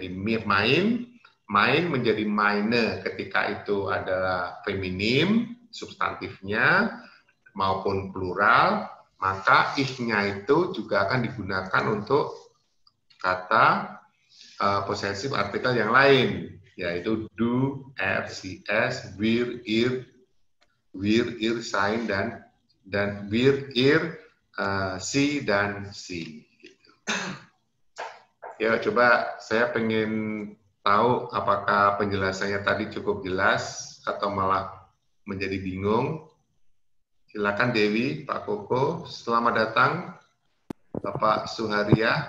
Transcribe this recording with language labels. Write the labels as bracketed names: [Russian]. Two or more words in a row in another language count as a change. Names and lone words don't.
[German] mein, mein [Indonesian] menjadi meine ketika itu adalah feminim, substantifnya, maupun plural, maka ich-nya itu juga akan digunakan untuk kata possessive artikel yang lain, yaitu [German] du, sie, es, wir, ihr, sein, [Indonesian] dan [German] wir, ihr, sie, [Indonesian] dan sie. Gitu. Ya, coba saya pengen tahu apakah penjelasannya tadi cukup jelas atau malah menjadi bingung. Silakan Dewi, Pak Koko, selamat datang. Bapak Suharia.